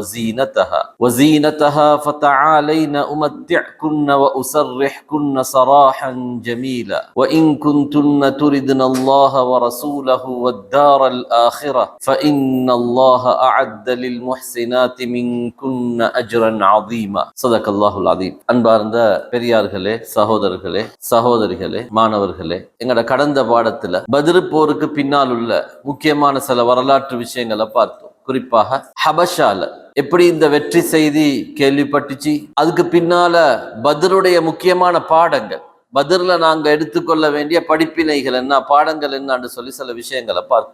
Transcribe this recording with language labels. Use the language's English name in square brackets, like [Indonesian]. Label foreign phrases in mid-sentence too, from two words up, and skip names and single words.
[Arabic] وزينتها فتعالين أمتعكن وأسرحكن سراحا جميلا وإن كنتن تردن الله ورسوله والدار الآخرة فإن الله أعد للمحسنات منكن أجرا عظيما صدق الله العظيم. [Tamil] அன்பார்ந்த பெரியார்களே, சகோதரிகளே, மாணவர்களே, எங்கட கடந்த பாடத்துல பத்ர் போருக்கு பின்னால் உள்ள முக்கியமான சில வரலாற்று விஷயங்களை பார்த்தோம். குறிப்பாக ஹபஷால எப்படி இந்த வெற்றி செய்தி கேள்விப்பட்டுச்சு, அதுக்கு பின்னால பத்ருடைய முக்கியமான பாடங்கள், பத்ர்ல நாங்க எடுத்துக்கொள்ள வேண்டிய படிப்பினைகள் என்ன, பாடங்கள் என்னன்னு சொல்லி சில விஷயங்களை பார்த்தோம்.